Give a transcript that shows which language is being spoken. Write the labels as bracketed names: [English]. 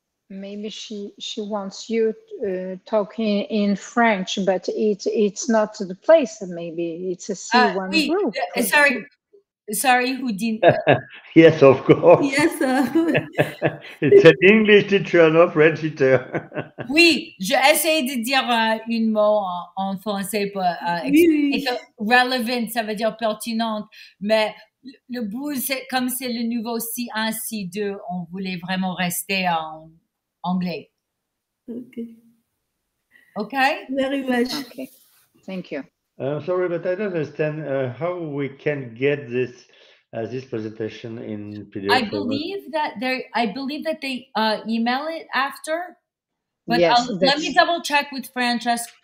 [English] Maybe she wants you talking in French, but it's not the place. Maybe it's a C1 group. Sorry, Houdin. Yes, of course. Yes, sir. It's an English teacher, not French teacher. [French] Oui, j'ai essayé de dire une mot en français pour Oui. relevant, ça veut dire pertinente, mais le bout, c'est comme c'est le nouveau C1, C2, on voulait vraiment rester en anglais. [English] Okay. Okay? Very much. Okay. Thank you. Sorry, but I don't understand how we can get this presentation in PDF. I believe that they email it after. But yes, let me double check with Francesco.